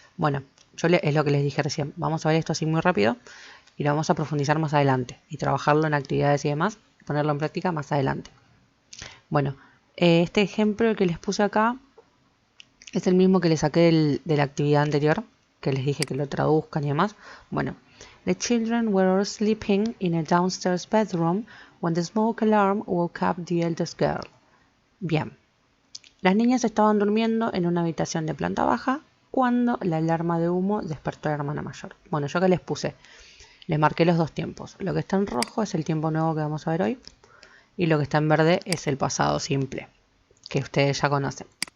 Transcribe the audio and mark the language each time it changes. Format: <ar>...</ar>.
<es>Bueno, es lo que les dije recién. Vamos a ver esto así muy rápido y lo vamos a profundizar más adelante y trabajarlo en actividades y demás, ponerlo en práctica más adelante. Bueno, este ejemplo que les puse acá es el mismo que les saqué de la actividad anterior, que les dije que lo traduzcan y demás. Bueno,</es> <en>the children were all sleeping in a downstairs bedroom when the smoke alarm woke up the eldest girl.</en> <es>Bien. Las niñas estaban durmiendo en una habitación de planta baja cuando la alarma de humo despertó a la hermana mayor. Bueno, yo que les puse, les marqué los dos tiempos. Lo que está en rojo es el tiempo nuevo que vamos a ver hoy y lo que está en verde es el pasado simple, que ustedes ya conocen.</es>